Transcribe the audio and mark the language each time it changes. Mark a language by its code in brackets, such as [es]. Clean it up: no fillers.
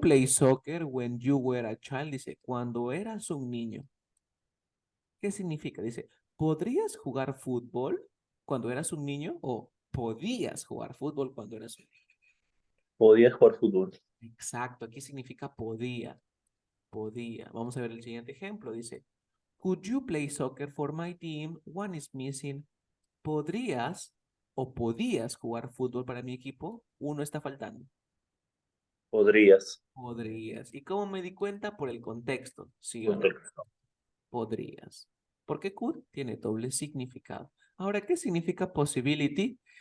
[en] play soccer when you were a child? [es] Dice, cuando eras un niño. ¿Qué significa? Dice, ¿podrías jugar fútbol cuando eras un niño? O ¿podías jugar fútbol cuando eras un niño? Podía jugar fútbol. Exacto, aquí significa podía, podía. Vamos a ver el siguiente ejemplo. Dice, [en] could you play soccer for my team? One is missing. [es] ¿Podrías o podías jugar fútbol para mi equipo? Uno está faltando. Podrías. Podrías. ¿Y cómo me di cuenta? Por el contexto, ¿sí o no? Contexto. Podrías. Porque could tiene doble significado. Ahora, ¿qué significa possibility?